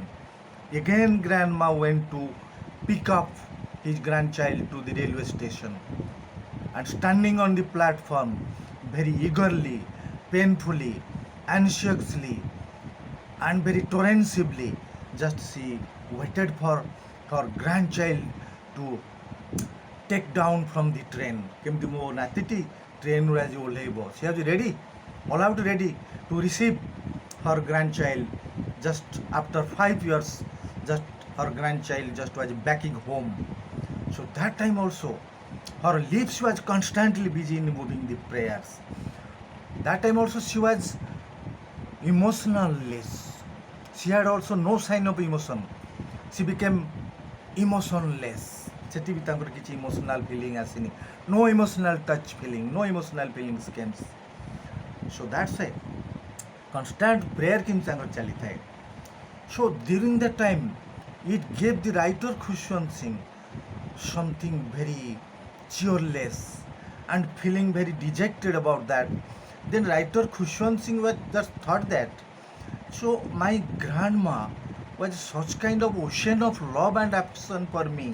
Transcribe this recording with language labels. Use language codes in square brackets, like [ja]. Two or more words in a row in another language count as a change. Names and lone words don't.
[en] Again, grandma went to pick up his grandchild to the railway station, and standing on the platform, very eagerly, painfully, anxiously, and very torrentially, just she waited for her grandchild to take down from the train. [or] କେମିତି ମୋ ନାତିଟି ଟ୍ରେନ୍ରୁ ଆଜି ଓହ୍ଲେଇବ, ସେ ଆଜି ରେଡ଼ି, [en] all out ready to receive her grandchild. Just after 5 years, just her grandchild just was backing home. So that time also, her lips was constantly busy in moving the prayers. That time also she was emotionless. She had also no sign of emotion. She became emotionless. [or] ସେଠି ବି ତାଙ୍କର କିଛି [en] emotional feeling [or] ଆସିନି, [en] no emotional touch feeling, no emotional feelings came. So that's why constant prayer [or] କିନ୍ତୁ ତାଙ୍କର ଚାଲିଥାଏ. [en] So during that time, it gave the writer Khushwant Singh something very cheerless and feeling very dejected about that. Then writer Khushwant Singh was just thought that, so my grandma was such kind of ocean of love and affection for me.